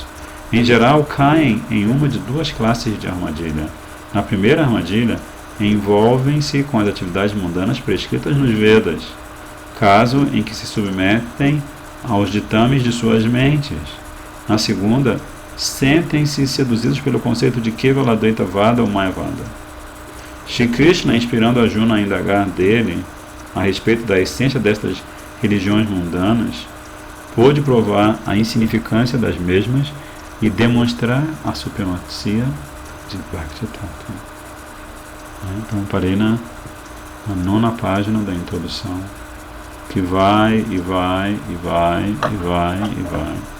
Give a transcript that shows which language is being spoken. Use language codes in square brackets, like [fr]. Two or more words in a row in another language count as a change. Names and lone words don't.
[pt] Em geral, caem em uma de duas classes de armadilha. Na primeira armadilha, envolvem-se com as atividades mundanas prescritas nos Vedas, caso em que se submetem aos ditames de suas mentes. Na segunda, sentem-se seduzidos pelo conceito de Kevala Advaita Vada ou Mayavada. Shri Krishna, inspirando Arjuna a indagar dele a respeito da essência destas religiões mundanas, pôde provar a insignificância das mesmas e demonstrar a supremacia de Bhakti Tattva. Então parei na 9ª página da introdução, que vai e vai e vai e vai e vai.